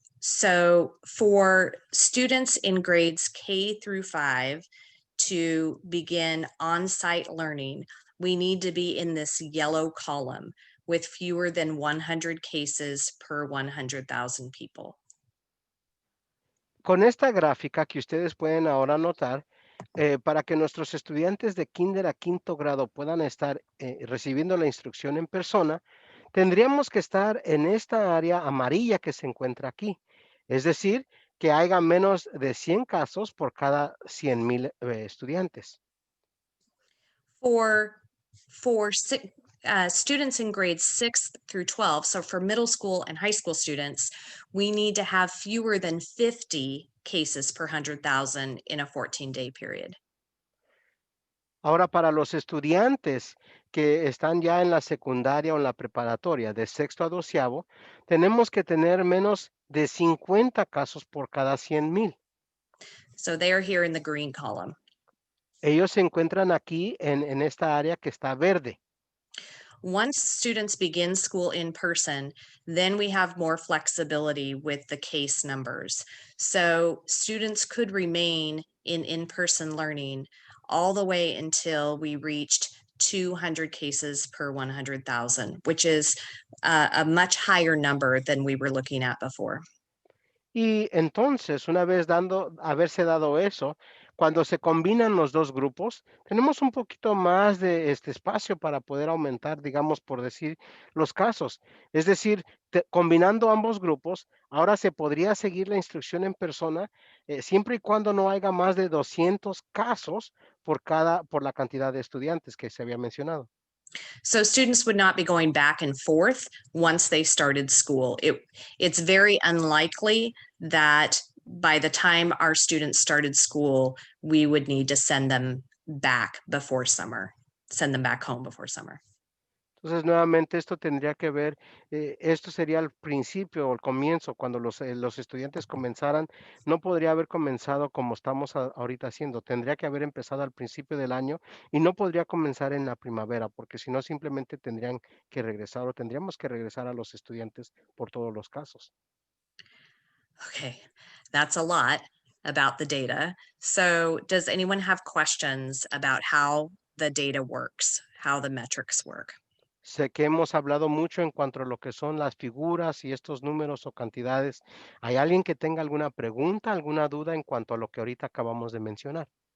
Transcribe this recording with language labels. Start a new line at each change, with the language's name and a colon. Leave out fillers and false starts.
English: So for students in grades K through 5 to begin on-site learning, we need to be in this yellow column with fewer than 100 cases per 100,000 people.
Spanish: Con esta gráfica que ustedes pueden ahora notar, para que nuestros estudiantes de kinder a quinto grado puedan estar recibiendo la instrucción en persona, tendríamos que estar en esta área amarilla que se encuentra aquí. Es decir, que haya menos de 100 casos por cada 100,000 estudiantes.
English: For students in grades 6 through 12, so for middle school and high school students, we need to have fewer than 50 cases per 100,000 in a 14-day period.
Spanish: Ahora, para los estudiantes que están ya en la secundaria o en la preparatoria, de sexto a doceavo, tenemos que tener menos de 50 casos por cada 100,000.
English: So they are here in the green column.
Spanish: Ellos se encuentran aquí en esta área que está verde.
English: Once students begin school in person, then we have more flexibility with the case numbers. So students could remain in-person learning all the way until we reached 200 cases per 100,000, which is a much higher number than we were looking at before.
Spanish: Y entonces, una vez haberse dado eso, cuando se combinan los dos grupos, tenemos un poquito más de este espacio para poder aumentar, digamos, por decir, los casos. Es decir, combinando ambos grupos, ahora se podría seguir la instrucción en persona, siempre y cuando no haya más de 200 casos por la cantidad de estudiantes que se había mencionado.
English: So students would not be going back and forth once they started school. It's very unlikely that by the time our students started school, we would need to send them back before summer, send them back home before summer.
Spanish: Entonces, nuevamente, esto tendría que ver, esto sería el principio o el comienzo, cuando los estudiantes comenzaran, no podría haber comenzado como estamos ahorita haciendo, tendría que haber empezado al principio del año y no podría comenzar en la primavera, porque si no, simplemente tendrían que regresar o tendríamos que regresar a los estudiantes por todos los casos.
English: Okay, that's a lot about the data. So does anyone have questions about how the data works, how the metrics work?
Spanish: Sé que hemos hablado mucho en cuanto a lo que son las figuras y estos números o cantidades. ¿Hay alguien que tenga alguna pregunta, alguna duda en cuanto a lo que ahorita acabamos de mencionar?